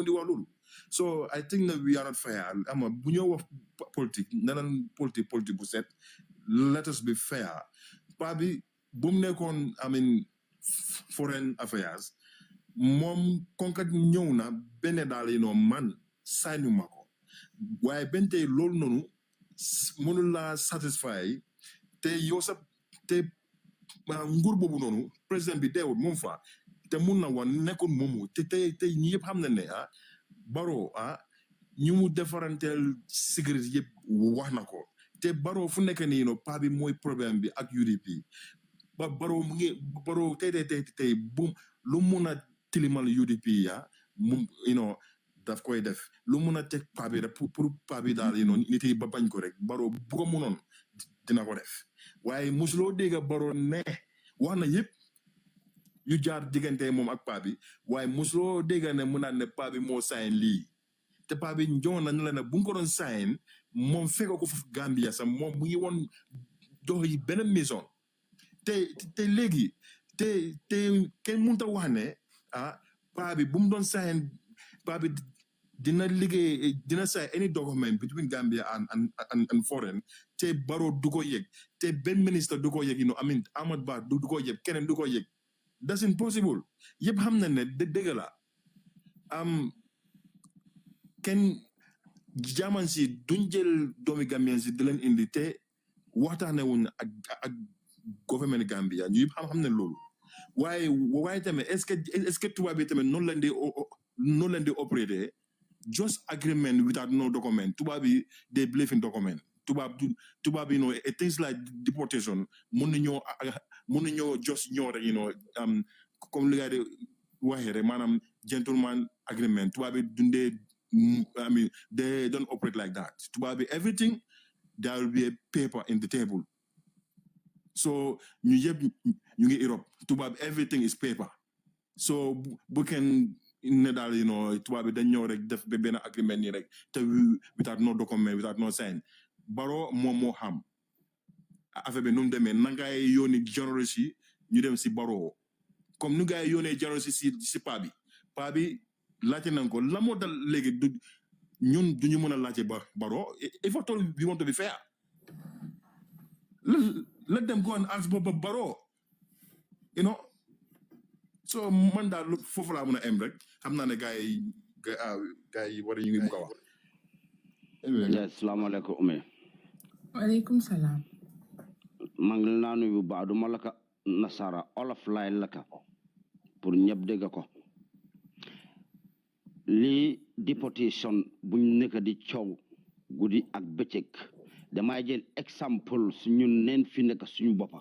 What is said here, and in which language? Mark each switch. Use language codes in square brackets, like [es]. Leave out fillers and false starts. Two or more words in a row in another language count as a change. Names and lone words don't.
[wo] di wax loolu [en] so I think that we are not fair [wo] ama bu ñoo wax politique nanan politique bu set [en] let us be fair [wo] pa bi bu mu nekkoon [en] I mean foreign affairs [wo] moom konkat ñëw na benn daal [en] you know man [wo] sañu ma ko waaye benn tey loolu noonu mënul la satisfy te yow sa te nguur boobu noonu président bi deewul moom fa te mun na wan nekkoon moomu te tey ñi yëpp xam na ne Barrow ñu mu defaranteel sécurité yëpp wax na ko te Barrow fu nekk nii no pa bi mooy problème bi ak UDP ba Barrow mu ngi Barrow tey bu lu mun a tilimal UDP mu [en] you know [wo] daf koy def lu mun a teg pa bi rek pour pa bi daal [en] you know [wo] nit yi ba bañ ko rek Barrow bu ko munoon dina ko def waaye musuloo dégg Barrow ne wax na yëpp yu jaar diggante moom ak pa bi waaye musuloo dégg ne mu naan ne pa bi moo sign lii te pa bi njoon na la ne bu nga ko doon sign moom fekk ko foofu Gambia sax moom mu ngi woon dox yi benn maison te léegi te kenn mënut a wax ne pa bi bu mu doon sign pa bi dina liggéey dina sign [en] any document between Gambia and foreign [wo] te Barrow du ko yëg te benn ministre du ko yëg [en] you know I mean [wo] Ahmad Bah du ko yëg keneen du ko yëg [en] that's impossible [wo] yëpp xam na ne dëgg la kenn jaaman si duñ jël doomi Gambien si di leen indi te waxtaane wuñ ak government Gambia ñu yëpp xam ne loolu waaye tamit [fr] est-ce que [wo] tubaab bi tamit noonu leen di opérer [en] just agreement without no document [wo] tubaab bi [en] they believe in document [wo] tubaab bi [en] you know things like deportation [wo] mun nañoo [en] just [wo] ñoo rek [en] you know [wo] comme li nga di waxee rek maanaam [en] gentleman agreement [wo] tubaab bi dundee [en] I mean they don't operate like that [wo] tubaab bi [en] everything there will be a paper in the table so [wo] ñu yëpp ñu ngi Europe tubaab [en] everything is paper so [wo] bu kenn ne daal [en] you know [wo] tubaab bi dañ ñëw rek def benn agreement nii rek te [en] without no document without no sign [wo] Barrow moom moo xam affaire bi nu mu demee na ngay yónni journaliste yi ñu dem si Barrow comme nu ngay yónnee journaliste si pa bi laajte nañ ko la moo dal léegi ñun duñu mën a laajte Barrow [fr] il faut [wo] toll [en] we want to be fair let them go and ask Barrow you know so [wo] man daal foofu laa mën a em rek xam naa ne gars yi war ñu ngi bëgg a wax. [ar] Asalaamaaleykum Oumé. وعليكم السلام. [wo] maa ngi laa nuyu bu baax du ma la ka nasara olof laay la ka pour ñëpp dégg ko li deportation buñ nekk di coow guddi ak bëccëg damay jël exemple suñu neen fi nekk suñu boppa